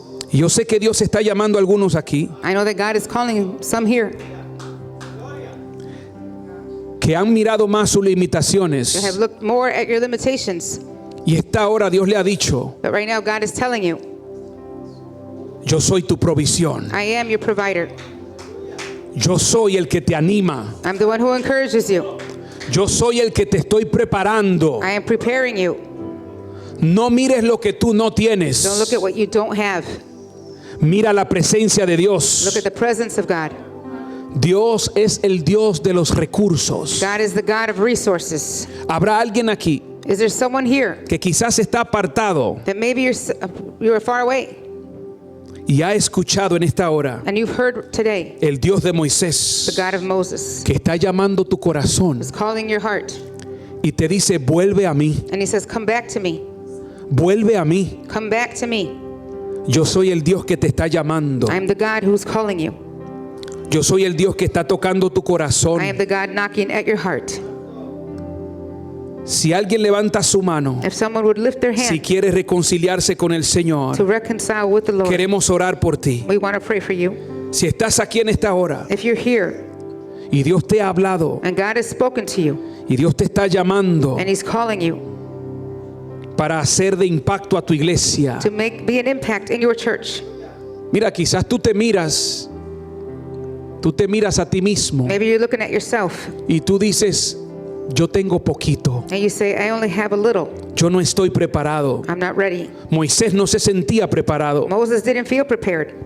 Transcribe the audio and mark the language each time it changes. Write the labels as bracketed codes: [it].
[es] yo sé que Dios está llamando a algunos aquí [en] I know that God is calling some here [es] que han mirado más sus [en] that have [es] limitaciones [en] looked more at your limitations. [es] y esta hora Dios le ha dicho, [en] But right now, God is telling you, [es] yo soy tu provisión. [en] I am your provider. [es] Yo soy el que te anima. [en] I'm the one who encourages you. [es] Yo soy el que te estoy preparando. [en] I am preparing you. [es] No mires lo que tú no [en] Don't [es] tienes. [en] look at what you don't have. [es] Mira la presencia de [en] Look [es] Dios. [en] at the presence of God. [es] Dios es el Dios de los recursos. [en] God is the God of resources. [es] Habrá alguien aquí [en] Is there someone here [es] que quizás está apartado [en] that maybe you're far away [es] y ha escuchado en esta hora [en] and you've heard today [es] el Dios de [en] the [es] Moisés [en] God of Moses [es] que está llamando tu corazón [en] is calling your heart [es] y te dice, vuelve a mí, [en] and he says, come back to me. [es] vuelve a mí. [en] Come back to me. [es] Yo soy el Dios que te está llamando. [en] I'm the God who's calling you. [es] Yo soy el Dios que está tocando tu [en] I am [es] corazón. [en] the God knocking at your heart. [es] Si alguien levanta su mano, [en] if someone would lift their [es] si [en] hand [es] quiere reconciliarse con el [en] to [es] Señor, [en] reconcile with the Lord, [es] queremos orar por ti. [en] we want to pray for you. [es] Si estás aquí en esta hora [en] If you're here [es] y Dios te ha hablado [en] and God has spoken to you [es] y Dios te está llamando [en] and He's calling you [es] para hacer de impacto a tu iglesia. [en] to be an impact in your church, [es] Mira, quizás tú te miras a ti mismo [en] maybe you're looking at yourself [es] y tú dices, yo tengo poquito, [en] and you say, I only have a little. [es] yo no estoy preparado. [en] I'm not ready. [es] Moisés no se sentía preparado, [en] Moses didn't feel prepared,